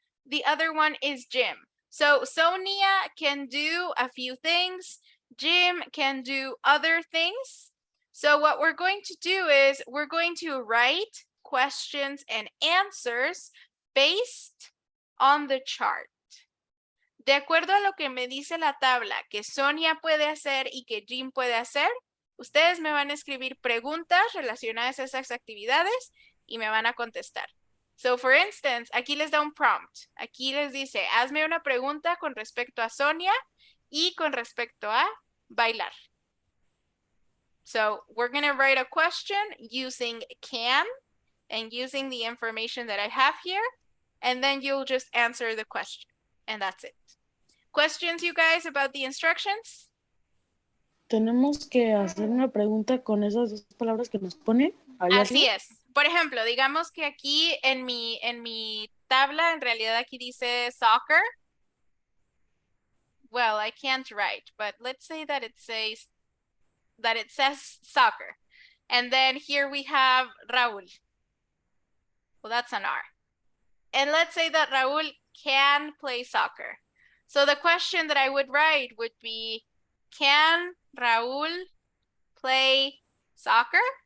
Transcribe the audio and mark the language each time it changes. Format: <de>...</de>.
<en>The other one is Jim. So Sonia can do a few things. Jim can do other things. So what we're going to do is we're going to write questions and answers based on the chart.</en> <es>De acuerdo a lo que me dice la tabla que Sonia puede hacer y que Jim puede hacer, ustedes me van a escribir preguntas relacionadas a esas actividades y me van a contestar.</es> <en>So, for instance,</en> <es>aquí les da un prompt. Aquí les dice, hazme una pregunta con respecto a Sonia y con respecto a bailar.</es> <en>So, we're going to write a question using can and using the information that I have here, and then you'll just answer the question, and that's it. Questions, you guys, about the instructions?</en> <es>¿Tenemos que hacer una pregunta con esas 2 palabras que nos ponen? Así es. Por ejemplo, digamos que aquí en mi tabla, en realidad aquí dice soccer.</es> <en>Well, I can't write, but let's say that it says soccer. And then here we have Raúl. Well, that's an R. And let's say that Raúl can play soccer. So the question that I would write would be, can Raúl play soccer?</en>